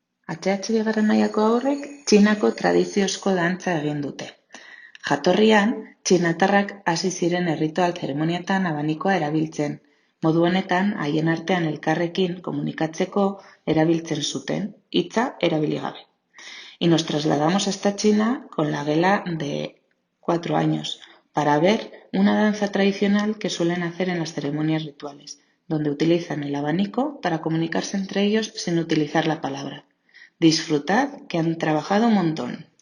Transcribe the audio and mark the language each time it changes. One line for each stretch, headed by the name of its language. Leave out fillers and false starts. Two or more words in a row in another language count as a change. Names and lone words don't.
Basque: HH bigarren mailako haurrek Txinako tradiziozko dantza egin dute. Jatorrian, txinatarrak hasi ziren erritual zeremonietan abanikoa erabiltzen. Modu honetan, haien artean elkarrekin komunikatzeko erabiltzen zuten, hitza erabili gabe.
Spanish: Y nos trasladamos hasta China con la Gela de 4 años para ver una danza tradicional que suelen hacer en las ceremonias rituales, donde utilizan el abanico para comunicarse entre ellos sin utilizar la palabra. Disfrutad, que han trabajado un montón.